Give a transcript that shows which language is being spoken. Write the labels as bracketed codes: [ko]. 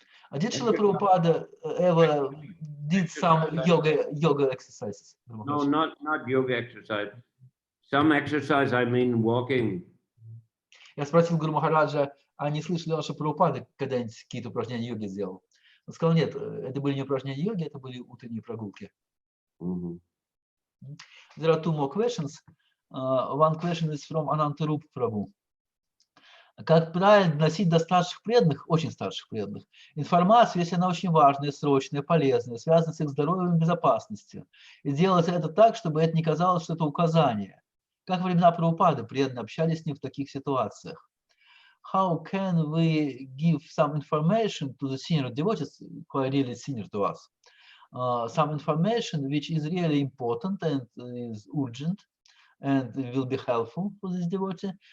[en] А did Шрила Прабхупада ever did some yoga exercises? No, not yoga exercise. Some exercise, I mean walking. [ru] Я спросил Гуру Махараджа, а не слышали ли, что Прабхупада когда-нибудь какие-то упражнения йоги сделал? Он сказал, нет, это были не упражнения йоги, это были утренние прогулки. [en] There are two more questions. One question is from Anantarup Prabhu. [ru] Как правильно доносить до старших преданных, очень старших преданных, информацию, если она очень важная, срочная, полезная, связана с их здоровьем и безопасностью. И делать это так, чтобы это не казалось, что это указание. Как во времена Прабхупады преданные общались с ним в таких ситуациях? [en] How can we give some information to the senior devotees, quite really senior to us? Some information which is really important and is urgent and will be helpful for this devotee.